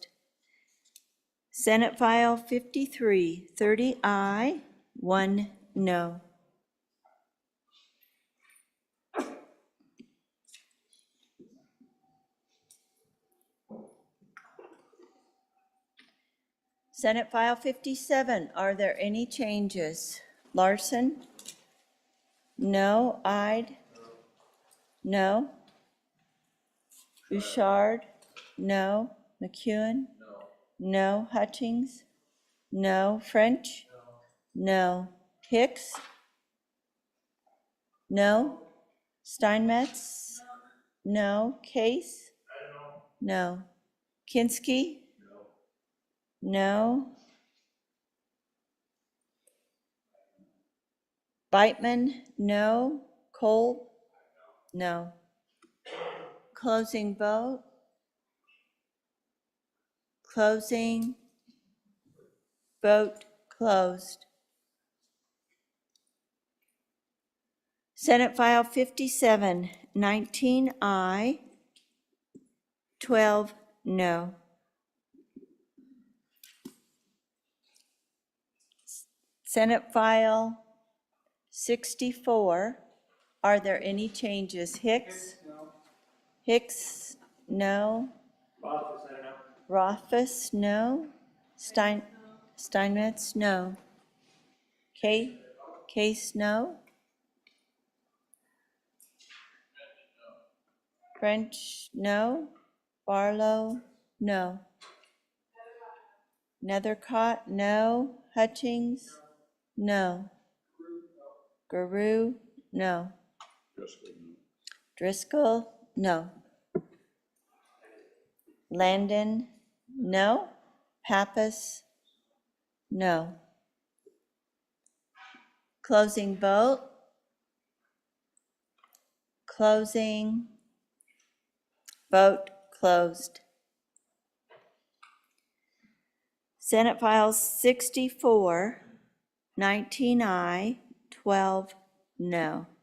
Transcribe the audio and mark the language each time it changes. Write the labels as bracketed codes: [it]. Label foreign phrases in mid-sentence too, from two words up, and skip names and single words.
[en] Senate File 53, 30 aye, 1 no. Senate File 57, are there any changes? Larson? No. Ide? No. Bouchard? No. McEwen? No. Hutchings? No. French? No. Hicks? No. Steinmetz? No. Case? No. Kinski? No. Beitman? No. Kolb? No. Closing vote? Closing. Vote closed. Senate File 57, 19 aye, 12 no. Senate File 64, are there any changes? Hicks? Hicks, no. Rothfuss, no. Steinmetz, no. Case, no. French, no. Barlow, no. Nethercott, no. Hutchings, no. Guru, no. Driscoll, no. Landon, no. Pappas, no. Closing vote. Closing. Vote closed. Senate File 64, 19 aye, 12 no.